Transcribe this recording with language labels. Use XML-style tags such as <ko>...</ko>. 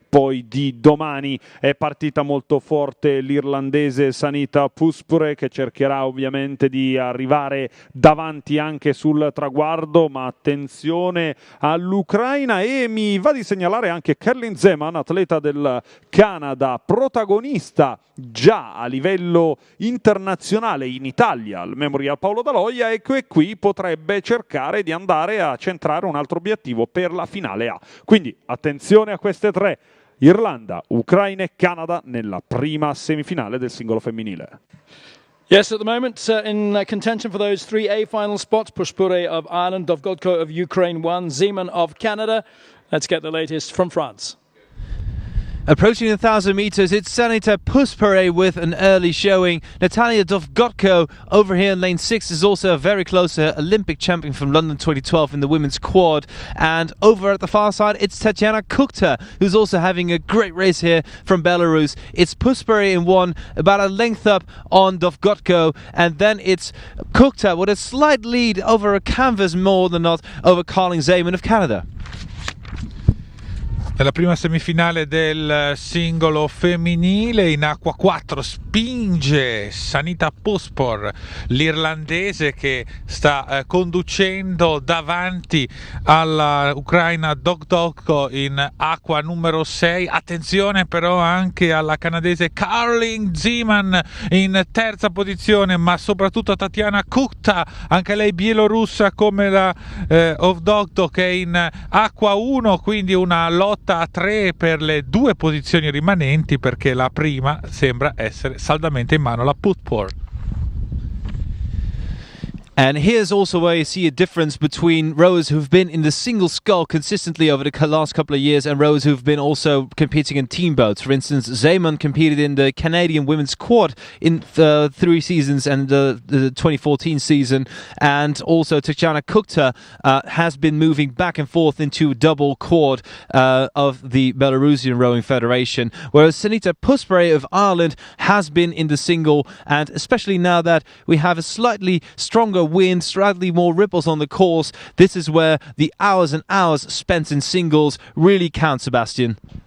<it>Poi di domani è partita molto forte l'irlandese Sanita Puspure, che cercherà ovviamente di arrivare davanti anche sul traguardo, ma attenzione all'Ucraina, e mi va di segnalare anche Carling Zeman, atleta del Canada, protagonista già a livello internazionale in Italia al Memorial Paolo Daloia, e che qui potrebbe cercare di andare a centrare un altro obiettivo per la finale A. Quindi attenzione a queste 3. Irlanda, Ucraina e Canada nella prima semifinale del singolo femminile.</it> <en>Yes, at the moment in contention for those 3 A final spots, Pushpure of Ireland, Dovgodko of Ukraine 1, Zeman of Canada. Let's get the latest from France. Approaching 1,000 meters, it's Sanita Puspure with an early showing. Natalia Dovgodko over here in lane 6 is also a very close Olympic champion from London 2012 in the women's quad. And over at the far side, it's Tatiana Kuchta, who's also having a great race here from Belarus. It's Puspure in 1, about a length up on Dovgodko, and then it's Kuchta with a slight lead over a canvas more than not over Carling Zeman of Canada.</en> <it>Nella prima semifinale del singolo femminile, in acqua 4 spinge Sanita Puspor, l'irlandese, che sta conducendo davanti alla Ucraina Dovgodko in acqua numero 6. Attenzione però anche alla canadese Carling Zeman in terza posizione, ma soprattutto a Tatiana Kuchta, anche lei bielorussa come la Dovgodko, che è in acqua 1, quindi una lotta a 3 per le 2 posizioni rimanenti, perché la prima sembra essere saldamente in mano alla Puspor.</it> <en>And here's also where you see a difference between rowers who've been in the single scull consistently over the last couple of years and rowers who've been also competing in team boats. For instance, Zeman competed in the Canadian women's quad in 3 seasons and the 2014 season, and also Tatiana Kuchta has been moving back and forth into double quad of the Belarusian Rowing Federation, whereas Sanita Puspure of Ireland has been in the single, and especially now that we have a slightly stronger wind, slightly more ripples on the course, this is where the hours and hours spent in singles really count, Sebastian.</en>